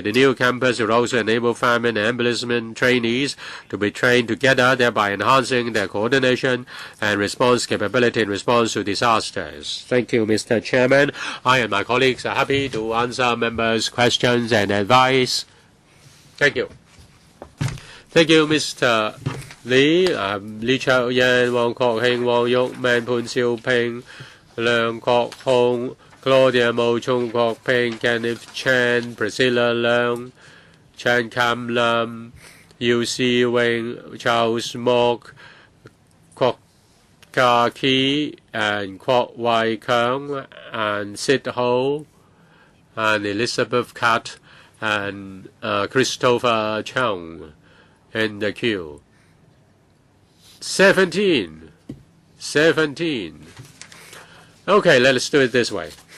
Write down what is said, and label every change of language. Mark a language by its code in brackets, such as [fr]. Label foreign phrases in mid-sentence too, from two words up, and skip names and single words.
[en] The new campus will also enable firemen and ambulance trainees to be trained together, thereby enhancing their coordination and response capability in response to disasters. Thank you, Mr. Chairman. I and my colleagues are happy to answer members' questions and advice. Thank you. Thank you, Mr. Lee, Lee Chao Yan, Wong Kok Heng, Wong Yok Man, Pun Siu Ping, Leung Kok Hong, Claudia Mo, Chung Kok Ping, Kenneth Chan, Priscilla Leung, Chan Kam Lam, Yu Si Wing, Charles Mok, Kwok Ka Ki, and Kwok Wai Kang, and Sid Ho, and Elizabeth Kat, and Christopher Chung in the queue. 17. Okay, let's do it this way.